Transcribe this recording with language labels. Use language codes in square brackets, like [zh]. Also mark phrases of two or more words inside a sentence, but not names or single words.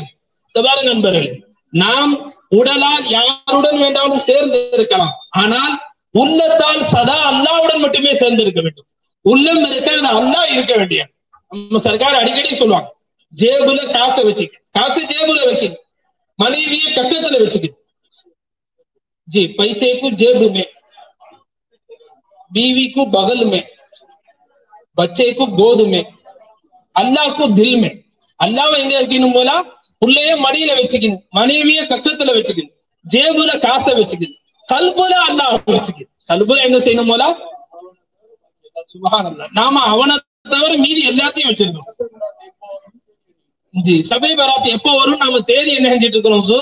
[ta] பாருங்க நண்பர்களே, நாம் உடலால் யாருடன் வேண்டாலும் சேர்ந்து இருக்கலாம், ஆனால் உள்ளத்தால் சதா அல்லாஹ்வுடன் மட்டுமே சேர்ந்து இருக்க வேண்டும். உள்ளம் இருக்க அல்லாஹ் இருக்க வேண்டிய. நம்ம சர்க்கார் அடிக்கடி சொல்லுவாங்க, ஜேபுல காசை வச்சுக்க, காசு ஜேபுல வைக்க, மனைவியை கக்கத்துல வச்சுக்க. [hi] जी, पैसे को जेब में, बीवी को बगल में, बच्चे को गोद में, अल्लाह को दिल में. [ta] அல்லாஹ் எங்க இருக்கணும் போல புள்ளைய மடியில வச்சுக்கணும், மனைவிய கக்கத்துல வச்சுக்கணும், ஜேபுல காசை வச்சுக்கணும், கல்புல அல்லாஹ் வச்சுக்கணும். கல்புல என்ன செய்யணும் போல சுப்ஹானல்லாஹ், நாம அவனை தவிர மீதி எல்லாத்தையும் வச்சிருக்கோம். ஜி சபை பராத் எப்போ வரும், நாம தேதி என்ன செஞ்சிட்டு இருக்கிறோம் சார்?